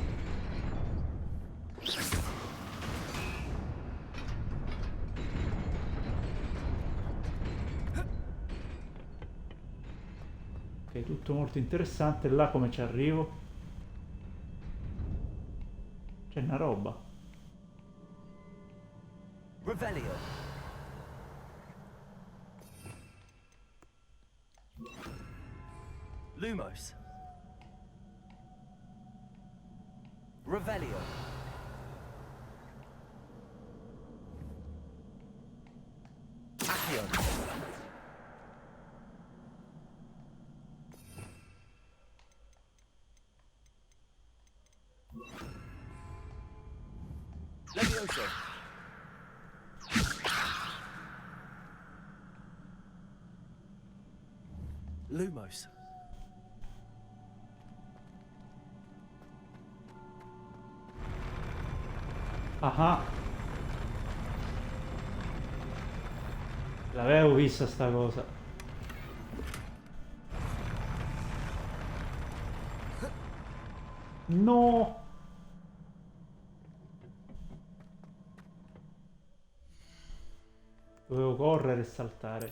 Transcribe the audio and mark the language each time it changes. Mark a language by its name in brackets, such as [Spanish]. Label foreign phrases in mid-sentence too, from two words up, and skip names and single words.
[Italian] Ok, tutto molto interessante. Là come ci arrivo? C'è una roba. Revelio. Lumos. Revelio. Accio. Levioso. Lumos. Ah, l'avevo vista sta cosa. No, Dovevo correre e saltare.